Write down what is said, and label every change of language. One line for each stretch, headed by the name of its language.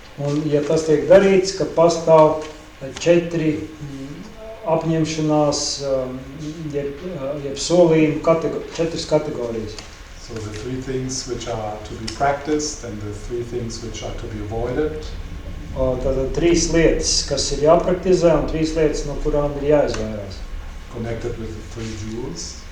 Latvian: Un, ja tas tiek darīts, ka pastāv 4 apņemšanās, jeb solījumu 4 kategorijas.
English: So the 3 things which are to be practiced and the 3 things which are to be avoided.
Latvian: Tātad 3 lietas, kas ir jāpraktizē, un 3 lietas, no kurām ir jāizvairās.
English: Connected with the 3 jewels.